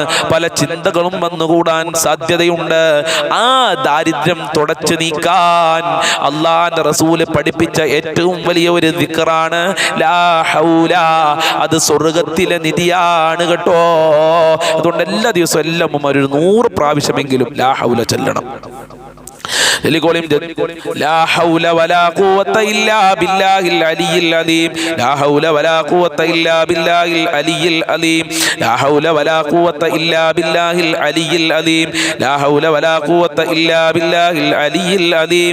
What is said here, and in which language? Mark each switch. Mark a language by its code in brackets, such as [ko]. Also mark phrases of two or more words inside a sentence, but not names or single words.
[ml] പല ചിന്തകളും വന്നുകൂടാൻ സാധ്യതയുണ്ട്. ആ ദാരിദ്ര്യം തുടച്ചു നീക്കാൻ അല്ലാഹുവിന്റെ റസൂല് പഠിപ്പിച്ച ഏറ്റവും വലിയ ഒരു ദിക്റാണ് [ar] لا حول. [ml] അത് സ്വർഗ്ഗത്തിലെ നിധിയാണ് കേട്ടോ. അതുകൊണ്ട് എല്ലാ ദിവസവും എല്ലാം ഒരു 100 പ്രാവശ്യമെങ്കിലും [ar] لا حول [ml] ചൊല്ലണം. [ar] لا حول ولا قوة إلا بالله العلي العظيم. لا حول ولا قوة إلا بالله العلي العظيم. لا حول ولا قوة إلا بالله العلي العظيم. لا حول ولا قوة إلا بالله العلي العظيم.